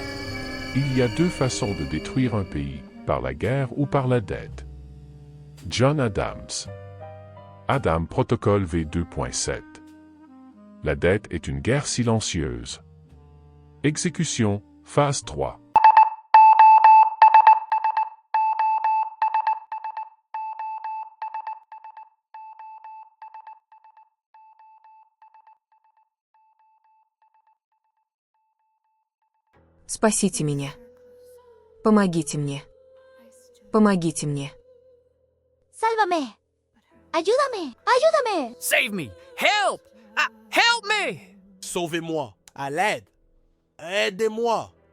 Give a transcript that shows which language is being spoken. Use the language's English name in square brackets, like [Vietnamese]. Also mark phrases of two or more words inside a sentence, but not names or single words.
[French] Il y a 2 façons de détruire un pays, par la guerre ou par la dette. John Adams. Adam Protocole V2.7. La dette est une guerre silencieuse. Exécution, phase 3. [Russian] Спасите меня. Помогите мне. Помогите мне. [Spanish] Sálvame. Ayúdame. Ayúdame. [English] Save me! Help! Help me! [French] Sauvez-moi! À l'aide! Aidez-moi!